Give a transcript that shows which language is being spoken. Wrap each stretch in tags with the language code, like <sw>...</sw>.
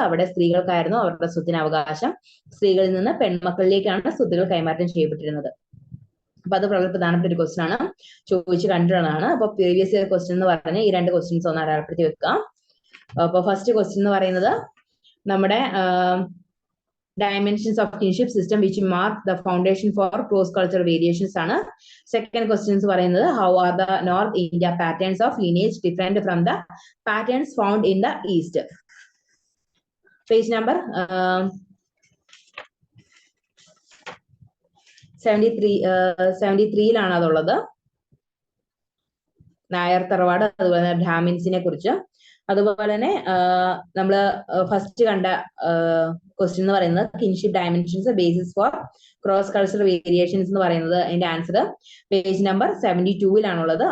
<ml>അവിടെ സ്ത്രീകൾക്കായിരുന്നു അവരുടെ സ്വത്തിന് അവകാശം. സ്ത്രീകളിൽ നിന്ന് പെൺമക്കളിലേക്കാണ് സ്വത്തുകൾ കൈമാറ്റം ചെയ്യപ്പെട്ടിരുന്നത്. അപ്പൊ അത് വളരെ പ്രധാനപ്പെട്ട ഒരു ക്വസ്റ്റ്യൻ ആണ്, ചോദിച്ചു കണ്ടിട്ടുള്ളതാണ്. അപ്പൊ പ്രീവിയസ് ഇയർ ക്വസ്റ്റ്യൻ എന്ന് പറഞ്ഞ് ഈ രണ്ട് ക്വസ്റ്റ്യൻസ് ഒന്ന് അടയാളപ്പെടുത്തി വെക്കാം. അപ്പൊ ഫസ്റ്റ് ക്വസ്റ്റ്യൻ എന്ന് പറയുന്നത് നമ്മുടെ</ml> <en>dimensions of kinship system which mark the foundation for cross cultural variations ആണ്. Second questions</en> <ml>പറയുന്നത്</ml> <en>how are the North India patterns of lineage different from the patterns found in the East. Page number 73 അതുള്ളത്.</en> <ml>Nair തറവാട്, അതുപോലെ തന്നെ ബ്രാഹ്മിൻസിനെ കുറിച്ച്. അതുപോലെ തന്നെ നമ്മൾ first കണ്ട ക്വസ്റ്റ്യൻ എന്ന് പറയുന്നത് kinship dimensions basis for cross cultural variations എന്ന് പറയുന്നത് അതിന്റെ ആൻസർ പേജ് നമ്പർ 72-ലാണുള്ളത്.</ml>